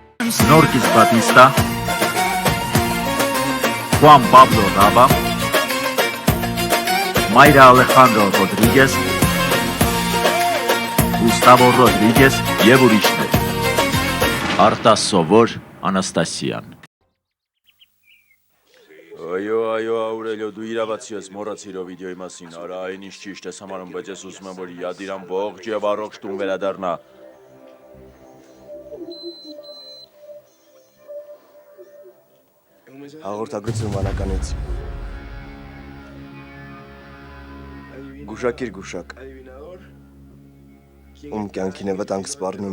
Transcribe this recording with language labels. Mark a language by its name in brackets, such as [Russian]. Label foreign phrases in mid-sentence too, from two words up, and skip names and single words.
[Armenian] Snorkis Batista, Juan Pablo Raba, Mayra Alejandro Rodríguez, Gustavo Rodríguez եւ ուրիշներ։ Արտաս Սովոր Անաստասյան։ Այո, Աուրելիո, դու իրավացի ես, մոռացիր ո վիդեոյի մասին, արա այն ինչ ճիշտ ես համարում, բայց ես ուզում եմ, որ Յադիրան ողջ եւ առողջ տուն վերադառնա։ Հաղորդագրություն վանականից։ Գուշակիր գուշակ։ Ում կյանքին է վտանգ սպառնում։